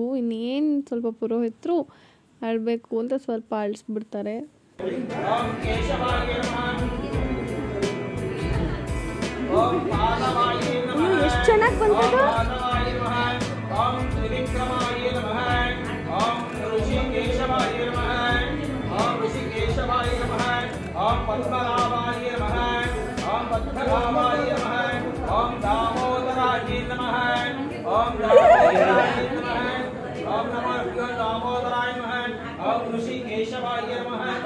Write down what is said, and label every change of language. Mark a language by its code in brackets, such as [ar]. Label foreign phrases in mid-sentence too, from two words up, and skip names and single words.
[kn] ಇನ್ನೇನು ಸ್ವಲ್ಪ ಪುರೋಹಿತರು ಆಡಬೇಕು ಅಂತ ಸ್ವಲ್ಪ ಅಳಿಸ್ಬಿಡ್ತಾರೆ. ಎಷ್ಟು ಚೆನ್ನಾಗಿ ಬಂತದು. [sa] ओम दामोदराय नमः ओम दामोदराय नमः ओम नमो दामोदराय नमः ओम ऋषिकेशवाय नमः